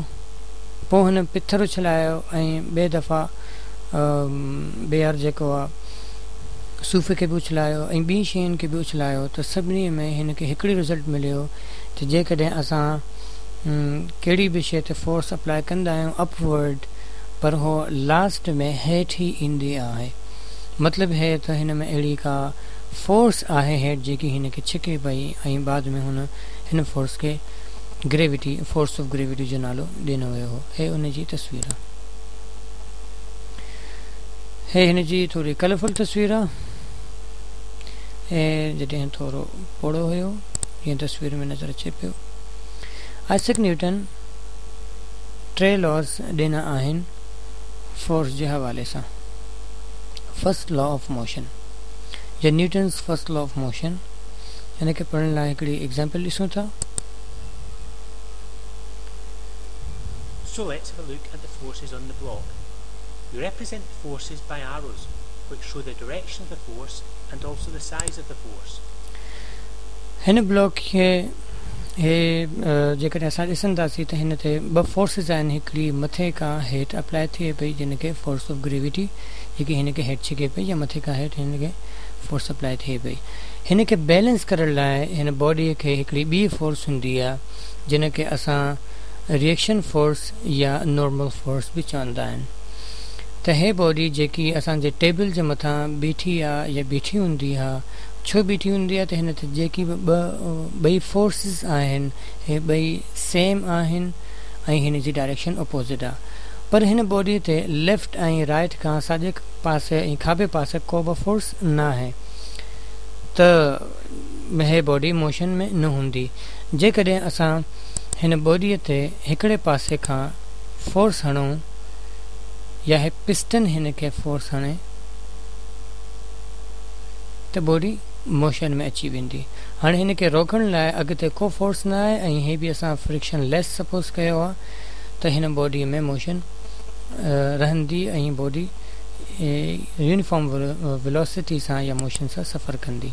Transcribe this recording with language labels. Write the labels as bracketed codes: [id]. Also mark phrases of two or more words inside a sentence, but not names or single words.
[sd] पोइ हुन पथर उछलायो ऐं ॿिए दफ़ा ॿियर जेको आहे सूफ़ खे बि उछलायो ऐं ॿी शयुनि खे बि उछलायो त सभिनी में हिन खे हिकिड़ी रिज़ल्ट मिलियो त जेकॾहिं असां कहिड़ी बि शइ ते [en] force apply [sd] कंदा आहियूं अपवर्ड, पर हो लास्ट में हेठि ई ईंदी आहे। मतिलबु हे त हिन में अहिड़ी का फोर्स आहे हेठि जेकी हिन खे छिके पई ऐं बाद में हिन फोर्स खे [en] gravity, force of gravity [sd] जो नालो ॾिनो वियो हो। हे उन जी तस्वीर आहे। हे हिन जी थोरी कलरफुल तस्वीर आहे। हे जॾहिं थोरो पोड़ो हुयो हीअं तस्वीर में नज़र अचे पियो। आइज़ैक न्यूटन 3 लॉस ॾिना आहिनि फोर्स जे हवाले सां। [en] first law of motion या Newton's first law of motion, [sd] हिन खे पढ़ण लाइ हिकिड़ी एग्जाम्पल ॾिसूं था। [en] So let's have a look at the forces on the block. We represent the forces by arrows, which show the direction of the force and also the size of the force. [sd] हिन ब्लॉक खे जेकॾहिं असां ॾिसंदासीं त हिन ते ॿ फोर्सिस आहिनि। हिकिड़ी मथे खां हेठि अप्लाई थिए पई जिन खे [en] force of gravity, [sd] जेकी हिन खे हेठि छिके पई, या मथे खां हेठि हिन खे [en] force apply [sd] थिए पई। हिन खे बैलेंस करण लाइ हिन बॉडीअ खे हिकिड़ी ॿी फोर्स हूंदी आहे जिन खे असां [en] reaction force [sd] या [en] normal force [sd] बि चवंदा आहिनि। त हे बॉडी जेकी असांजे टेबल जे मथां बीठी आहे या बीठी हूंदी आहे, छो बीठी हूंदी आहे त हिन ते जेकी बि ॿई फोर्सिस आहिनि हे ॿई सेम आहिनि ऐं हिन जी [en] direction opposite [sd] आहे। पर हिन बॉडी ते लेफ्ट ऐं राइट खां साॼे पासे ऐं खाॿे पासे को बि फोर्स न आहे, त हे [en] body motion [sd] में न हूंदी। जेकॾहिं असां हिन बॉडीअ ते हिकिड़े पासे खां फोर्स हणूं, या हे पिस्टन हिन खे फोर्स हणे त [en] body motion [sd] में अची वेंदी। हाणे हिन खे रोकण लाइ अॻिते को फोर्स न आहे ऐं हे बि असां [en] friction less suppose [sd] कयो आहे त हिन बॉडीअ में मोशन रहंदी ऐं [en] body uniform velocity [sd] सां या मोशन सां सफ़र कंदी।